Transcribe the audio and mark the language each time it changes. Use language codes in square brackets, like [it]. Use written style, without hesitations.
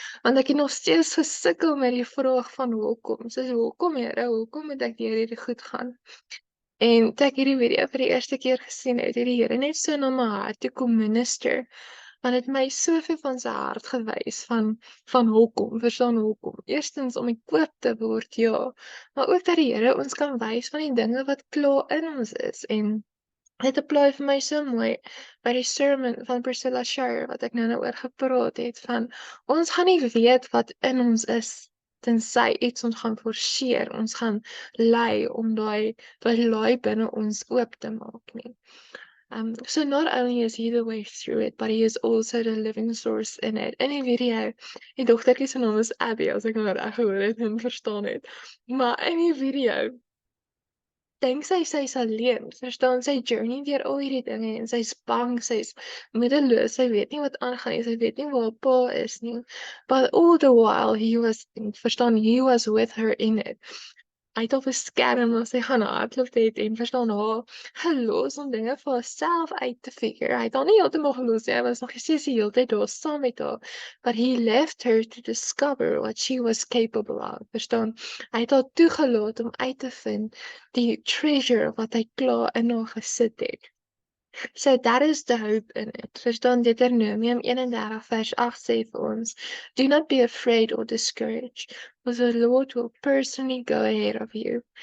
[af] Want ek het nog steeds gesukkel met die vraag van hoekom. Soos hoekom Here, hoekom moet ek deur hierdie goed gaan? En toe ek hierdie video vir die eerste keer gesien het die Here net so na my hart toe kom minister. Want het my soveel van sy hart gewys van hoekom, verstaan hoekom. Eerstens om equip te word, ja. Maar ook dat die Here ons kan wys van die dinge wat klaar in ons is. En dit apply vir my so mooi by die sermon van Priscilla Shire wat ek nou oor gepraat het van ons gaan nie weet wat in ons is tensy iets ons gaan forceer, ons gaan lei om daai laai binne ons oop te maak nie. [en] So not only is he the way through it, but he is also the living source in it. [af] In die video, die dogtertjie se naam is Abby, as ek nou reg gehoor het en verstaan het. Maar in die video dink sy's alleen, verstaan, sy journey deur al hierdie dinge en sy's bang, sy's moedeloos, sy weet nie wat aangaan nie, sy weet nie waar haar pa is nie. [en] But all the while he was with her in it. [af] Hy het op 'n skerm as sy gaan hardloop het en verstaan haar gelos om dinge vir haarself uit te figure. Hy het haar nie heeltemal gelos nie, hy was nog steeds die hele tyd daar saam met haar. [en] But he left her to discover what she was capable of. [af] Verstaan, hy het haar toegelaat om uit te vind die treasure wat hy klaar in haar gesit het. [en] So that is the hope in it. [af] Verstaan, Deuteronomium 31 vers 8 sê vir ons, [en] do not be afraid or discouraged, for the Lord will personally go ahead of you.